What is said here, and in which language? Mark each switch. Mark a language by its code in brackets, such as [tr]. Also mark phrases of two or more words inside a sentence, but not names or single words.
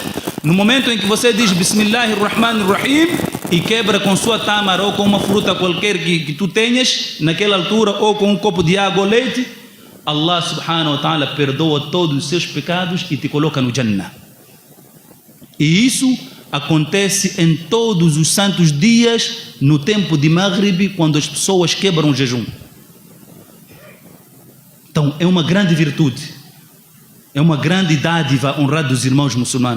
[pt] No momento em que você diz Bismillahirrahmanirrahim e quebra com sua tâmara ou com uma fruta qualquer que tu tenhas naquela altura, ou com um copo de água ou leite, [ar] الله سبحانه وتعالى [pt] perdoa todos os seus pecados e te coloca no Jannah. E isso acontece em todos os santos dias, no tempo de Maghrib, quando as pessoas quebram o jejum. Então é uma grande virtude, é uma grande dádiva honrada dos irmãos muçulmanos.